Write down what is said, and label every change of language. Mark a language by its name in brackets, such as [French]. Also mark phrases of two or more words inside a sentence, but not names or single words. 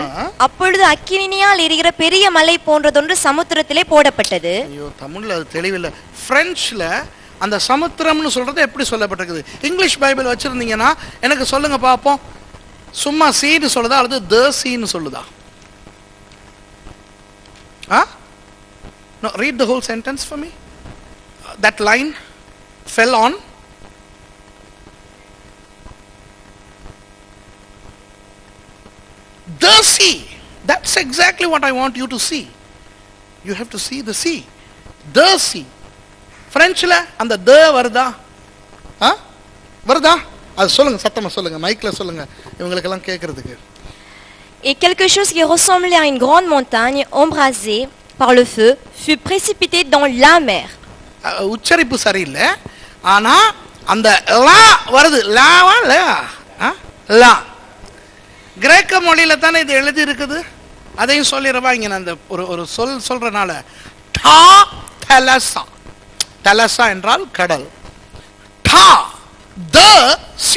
[Tamil] அப்பொழுது அக்கினியால் எரிகிற பெரிய மலை போன்றதொன்று சமுத்திரத்திலே போடப்பட்டது. ஐயோ, தமிழ்ல அது தெளிவில்லை. பிரெஞ்சுல அந்த சமுத்திரம்னு சொல்றது எப்படி சொல்லப்பட்டிருக்குது? இங்கிலீஷ் பைபிள் வச்சிருந்தீங்கன்னா எனக்கு சொல்லுங்க பாப்போம். சும்மா சீன்னு சொல்லுதா அல்லது த சீன்னு சொல்லுதா? [English] No, read the whole sentence for me. That line fell on the sea. That's exactly what I want you to see. You have to see the sea. The sea. [Tamil] பிரெஞ்சுல அந்த த வருதா? வருதா? அது சொல்லுங்க, சத்தமா சொல்லுங்க, மைக்ல சொல்லுங்க, இவங்களுக்கெல்லாம் கேட்கறதுக்கு. [French] Et quelque chose qui ressemblait à une grande montagne embrasée par le feu fut précipité dans la mer. [Tamil] உச்சரிப்பு சரியில்லை, ஆனா அந்த லா வருது, லாவா லா, கிரேக்க மொழியில தானே இது எழுதி இருக்குது. அதையும் சொல்லிடுவா இங்க. அந்த ஒரு சொல் சொல்றனால, டா தலசா, தலசா என்றால் கடல், டா த சி.